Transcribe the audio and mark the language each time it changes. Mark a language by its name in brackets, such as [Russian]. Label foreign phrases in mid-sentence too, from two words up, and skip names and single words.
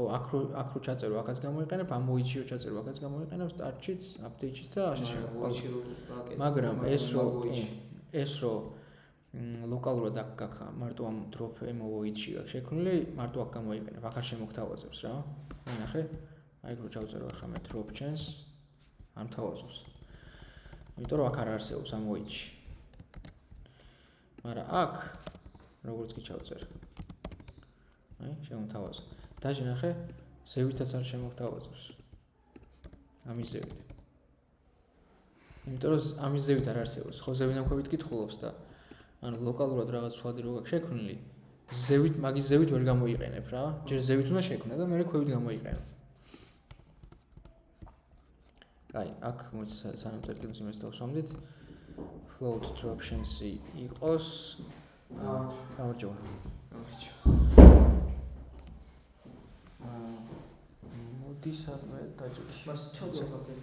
[Georgian] აქ რო ჩაწერო, აქაც გამოიყენებ, ამ მოიჩი რო ჩაწერო, აქაც გამოიყენებ, start-ში, update-ში და ასე შემდეგ. მაგრამ ეს რო ლოკალურად აქ გაქვს, მარტო ამ [English] drop MOV- [Georgian] ში გაქვს შექმნილი, მარტო აქ გამოიყენებ, აქ არ შემოგთავაზებს რა. ნახე? აი რო ჩავწერო ახლა მე [English] drop chance [Georgian] არ მთავაზობს. იმიტომ რომ აქ არ არსებობს ამ MOV-ში. მაგრამ აქ როგორც კი ჩავწერ. აი, შემოთავაზა. დაჟე ნახე, ზევითაც არ შემოგთავაზებს. ამის ზევით. იმიტომ რომ ამის ზევით არ არსებობს. ხო ზევინამქვევით კითხულობს და ანუ ლოკალურად რაღაც სხვადი რო გაქვს შექმნილი, ზევით, მაგის ზევით ვერ გამოიყენებ რა. ჯერ ზევით უნდა შექმნე და მერე ქვევით გამოიყენებ. აი, აქ მოიცა სანამ წერტილს იმას დავსვამდით. [English] Float drop chance იყოს. [Georgian] გამარჯობა. მოდი სამე დაჭერში. მას ჩავდოთ აქ.